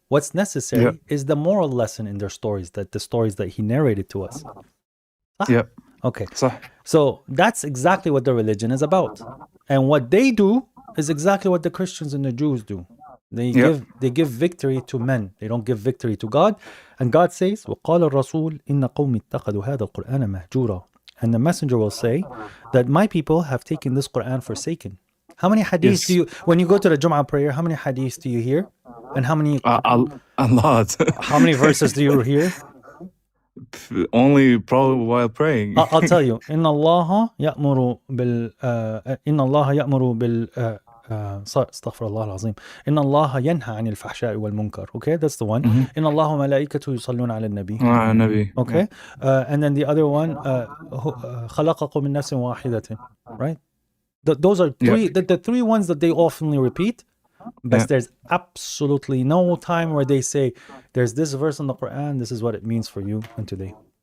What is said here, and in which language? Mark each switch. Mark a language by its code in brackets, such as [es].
[en] What's necessary is the moral lesson in their stories, the stories that he narrated to us. Yeah. Okay. [ar] صح. [en] So that's exactly what the religion is about. And what they do is exactly what the Christians and the Jews do. They give victory to men. They don't give victory to God. And God says, [ar] وَقَالَ الرَّسُولُ إِنَّ قَوْمِ اتَّخَذُوا هَذَا الْقُرْآنَ مَهْجُورًا. [en] And the messenger will say that my people have taken this Quran forsaken. How many hadiths do you, when you go to the Jum'ah prayer, how many hadiths do you hear? And how many A lot. verses do you hear? Only probably while praying. I'll tell you. [ar] إن الله يأمر بال إن الله يأمر بال استغفر الله العظيم. إن الله ينهى عن الفحشاء والمنكر. [en] Okay, that's the one. [ar] إن الله وملائكته يصلون على النبي. Nabi. [en] Okay, and then the other one [ar] خلقكم من نفس واحدة. [en] Right. Those are three. The three ones that they oftenly repeat. But there's absolutely no time where they say there's this verse in the Quran. This is what it means for you and today.